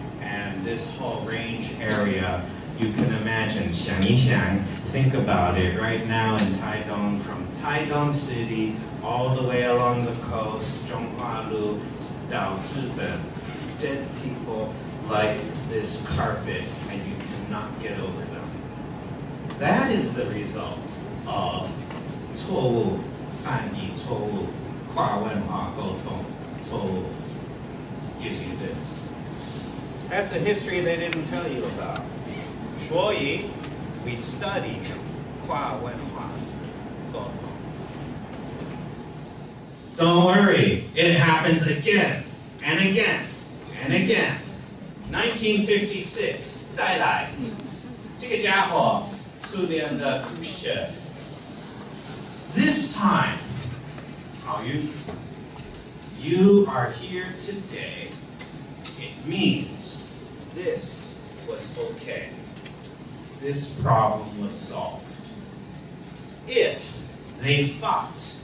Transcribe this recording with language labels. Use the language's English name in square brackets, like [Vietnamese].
[English] And this whole range area, you can imagine, [Chinese] 想一想, [English] think about it, right now in Taidong, from Taidong City all the way along the coast, Zhonghualu, down Zhiben, dead people like this carpet, and you cannot get over them. That is the result of [Chinese] 错误翻译错误跨文化沟通错误 [English] gives you this. That's a history they didn't tell you about. [Chinese] 所以 [English] we study [Chinese] 跨文化沟通. [English] Don't worry, it happens again and again and again. [Chinese] 1956, 再来，这个家伙，苏联的 Khrushchev. [English] This time, you are here today. It means this was okay. This problem was solved. If they fought